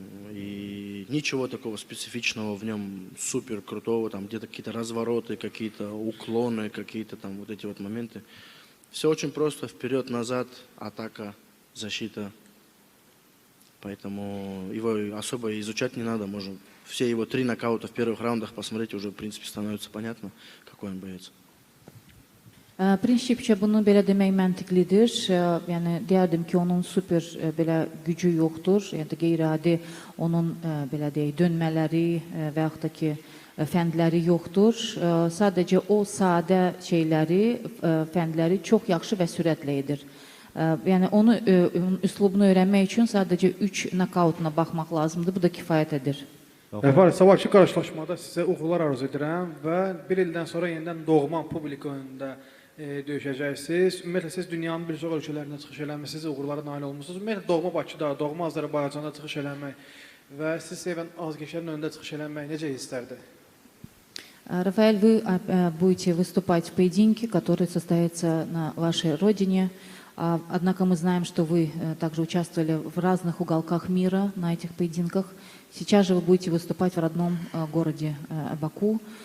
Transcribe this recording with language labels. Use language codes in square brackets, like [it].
[ru] И ничего такого специфичного в нем супер крутого, там где-то какие-то развороты, какие-то уклоны, какие-то там вот эти вот моменты. Все очень просто, вперед-назад, атака, защита. Поэтому его особо изучать не надо. Можно все его 3 нокаута в первых раундах посмотреть, уже в принципе становится понятно, какой он боец. [az] Prinsipcə bunu belə demək məntiqlidir. Yəni deyərdim ki, onun super belə gücü yoxdur. Yəni qeyri-adi onun belə deyək dönmələri və yaxud da ki fəndləri yoxdur. Sadəcə o sadə şeyləri, fəndləri çox yaxşı və sürətlə edir. Yəni onun üslubunu öyrənmək üçün sadəcə 3 nokautuna baxmaq lazımdır. Bu da kifayət edir. Əfər, sabahki qarşılaşmada sizə uğurlar arzu edirəm və bir ildən sonra yenidən doğma publik önündə döyüşəcəksiniz. Ümumiyyətlə siz dünyanın bir çox ölkələrində çıxış eləmisiniz, uğurlara nail olmusunuz. Ümumiyyətlə doğma Bakıda, doğma Azərbaycanda çıxış eləmək və siz sevən azgəşlərin önündə çıxış eləmək necə hisslərdir? [ru] Рафаэль, вы будете выступать в поединке, который состоится на вашей родине. Однако мы знаем, что вы также участвовали в разных уголках мира на этих поединках. Сейчас же вы будете выступать в родном городе Баку.